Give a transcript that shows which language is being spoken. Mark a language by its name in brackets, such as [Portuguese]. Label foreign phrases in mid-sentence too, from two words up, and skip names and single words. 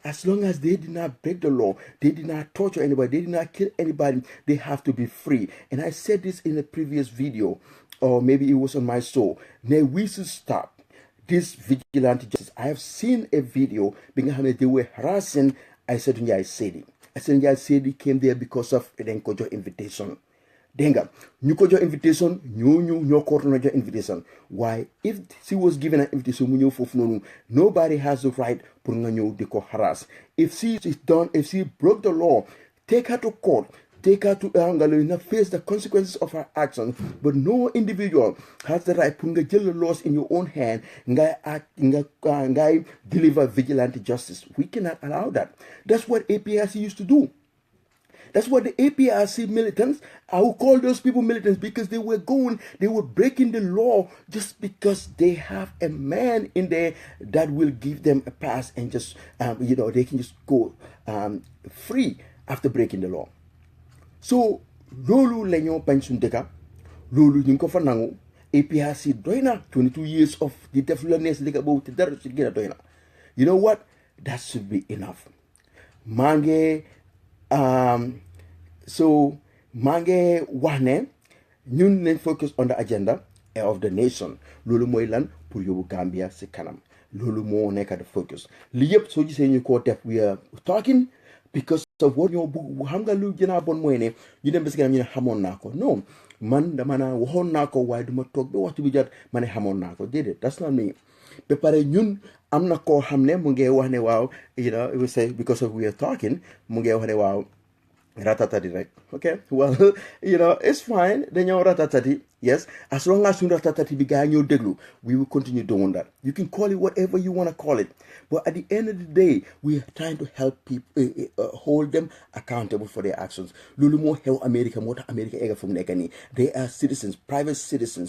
[English] As long as they did not break the law, they did not torture anybody, they did not kill anybody, they have to be free. And I said this in a previous video, or maybe it was on my show. Now we should stop this vigilante justice. I have seen a video being they were harassing Aïssatou Ndiaye Seydi. Aïssatou Ndiaye Seydi came there because of an Kojo invitation. [Wolof] Denga, ñu ko jox invitation, ñoo ko na jox invitation. [English] Why? If she was given an invitation, [Wolof] mu ñëw fofu nonu, [English] nobody has the right [Wolof] pour nga ñëw di ko [English] harass. If she broke the law, take her to court. Take her to face the consequences of her actions. But no individual has the right to get the laws in your own hand and deliver vigilante justice. We cannot allow that. That's what APRC used to do. That's what the APRC militants, I will call those people militants because they were breaking the law just because they have a man in there that will give them a pass and just, they can just go free after breaking the law. [Wolof] So loolu la ñoo bañ suñu dëkka loolu ñu ngi ko fa nangu APRC doy na 22 [English] years of [Wolof] di def la nees dëkka boobu te dara ci gën a doy na. [English] You know what? That should be enough. [Wolof] maa ngi wax ne ñun nañ [English] focus on the agenda of the nation. [Wolof] Loolu mooy lan pour yóbbu Gambia si kanam. Loolu moo nekk [English] the focus. [Wolof] Li yëpp soo gisee ñu ko def [English] we are talking because of what [Wolof] ñoo bëgg xam nga lu gën a bon mooy ne ñu dem ba si kanam ñu ne xamoon naa ko non man dama naa waxoon naa ko waaye duma toog ba waxtu bi jot ma ne xamoon naa ko déedéet [English] that's not me. [Wolof] Ba pare ñun am na koo xam ne mu ngi wax ne waaw [English] it was say because of we are talking [Wolof] mu ngi wax ne waaw Ratatati, [English] right? Okay, well, it's fine. Then you're ratatati, yes. As long as you ratatati began your deglu, we will continue doing that. You can call it whatever you want to call it. But at the end of the day, we are trying to help people, hold them accountable for their actions. [Wolof] Lulu mo [English] help America, [Wolof] mo America ega [English] from nekani. They are citizens, private citizens.